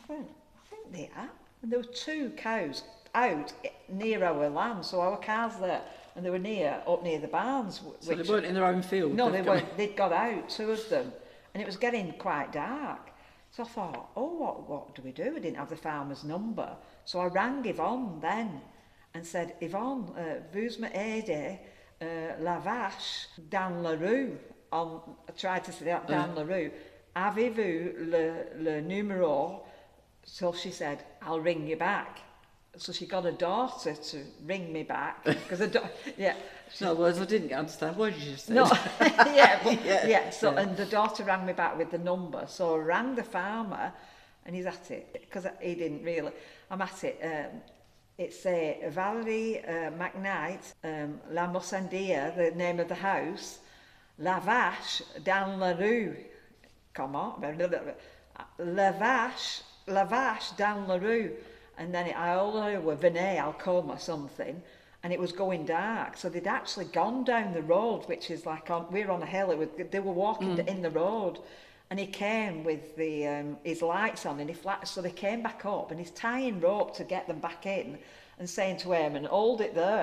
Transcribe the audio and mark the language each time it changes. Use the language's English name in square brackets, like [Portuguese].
[English] And I think they are. And there were 2 cows out near our land, so our cars there, and they were up near the barns. So they weren't in their own field? No, they've they come- weren't. They'd got out, 2 of them, and it was getting quite dark. So I thought, oh, what do we do? We didn't have the farmer's number. So I rang Yvonne then and said, Yvonne, [French] vous m'aidez la vache dans la rue. [English] I tried to say that, [French] dans la rue. Avez-vous le numéro? [English] So she said, I'll ring you back. So she got a daughter to ring me back. Because yeah. In other words, I didn't understand what you just said. No, yeah. Yeah. And the daughter rang me back with the number. So I rang the farmer, and he's at it because he didn't really. I'm at it. It's Valerie McKnight, La Mossandia, the name of the house, [French] La Vache dans la rue. [English] Come on, [French] La Vache dans la rue. [English] And then I only were Venet, Alcombe or something, and it was going dark. So they'd actually gone down the road, which is like we're on a hill. They were walking in the road, and he came with his lights on, and so they came back up, and he's tying rope to get them back in, and saying to Eamon, "Hold it there."